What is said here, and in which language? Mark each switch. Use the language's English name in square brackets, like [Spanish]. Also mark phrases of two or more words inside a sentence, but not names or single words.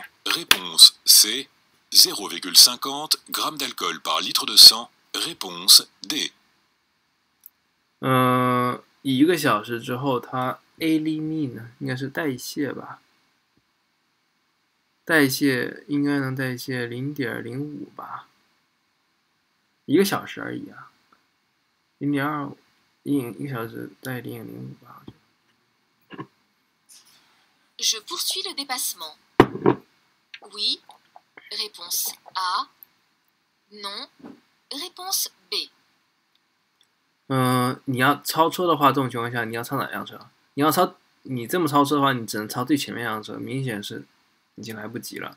[French] Réponse C. 0,50 g d'alcool par litre de sang. Réponse D. [Chinese] 1个小时之后，它 elimine 应该是代谢吧？代谢应该能代谢 0.05 吧？1个小时而已啊 ，0.25，一个小时代 0.05 吧。 [French] Je poursuis le dépassement. Oui. Réponse A. Non. Réponse B. [Chinese] 你要超车的话，这种情况下你要超哪辆车？你这么超车的话，你只能超最前面那辆车，明显是已经来不及了。